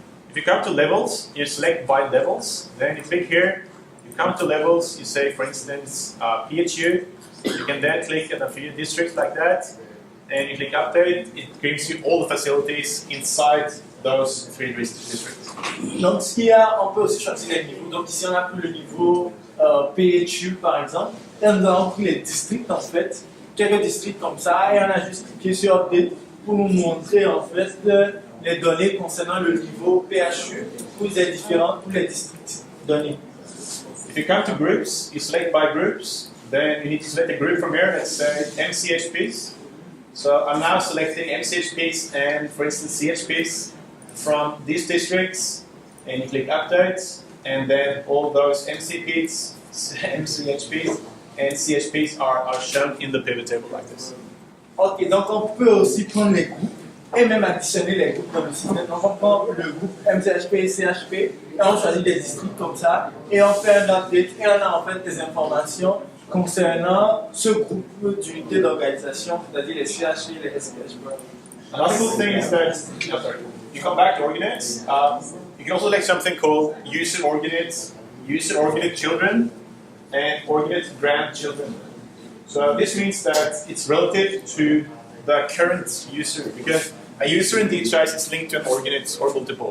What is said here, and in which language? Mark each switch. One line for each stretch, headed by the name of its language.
English: If you come to levels, you select by levels, then you click here. Come to levels, you say, for instance, PHU. You can then click at a few districts like that, and you click update. It gives you all the facilities inside those three districts.
French: Donc, on peut aussi choisir les niveaux. Donc, ici, on a pris le niveau PHU, par exemple, et nous avons pris les districts, en fait, quelques districts comme ça, et on a juste cliqué sur update pour nous montrer, en fait, les données concernant le niveau PHU pour les districts donnés.
English: If you come to groups, you select by groups, then you need to select a group from here that says MCHPs. So I'm now selecting MCHPs and, for instance, CHPs from these districts, and you click update, and then all those MCPs, MCHPs, and CHPs are shown in the pivot table like this.
French: Ok, donc on peut aussi prendre les groupes et même additionner les groupes dans le système. Donc on prend le groupe MCHP et CHP et on choisit des districts comme ça et on fait un update et on a en fait des informations concernant ce groupe d'unités d'organisation, c'est-à-dire les CHP et les SPHP.
English: Another cool thing is that you come back to ordinates. You can also select something called user ordinate children, and ordinate grandchildren. So this means that it's relative to the current user, because a user in DHIS is linked to an ordinate or multiple.